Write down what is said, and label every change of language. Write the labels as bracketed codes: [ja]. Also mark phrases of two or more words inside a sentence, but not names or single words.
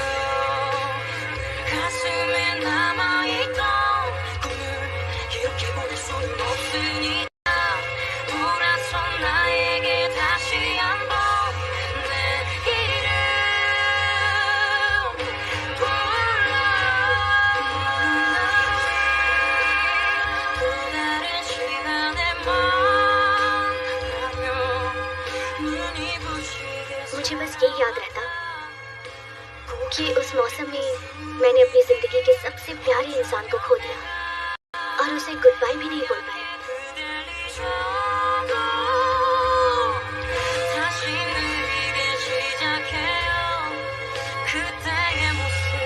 [ko] 가슴에 남아있던 꿈을 이렇게 보낼 수는 없으니까 돌아선 나에게 다시 한번 내 이름 불러 또 다른 시간에 만나면 눈이 부시게 [hi] मुझे बस यही याद रहता कि उस मौसम में मैंने अपनी जिंदगी के सबसे प्यारे इंसान को खो दिया और उसे [en] good bye [hi] भी नहीं बोल पाया। [ko] 그댈 잊어도 다시 느리게 시작해요 그때의 모습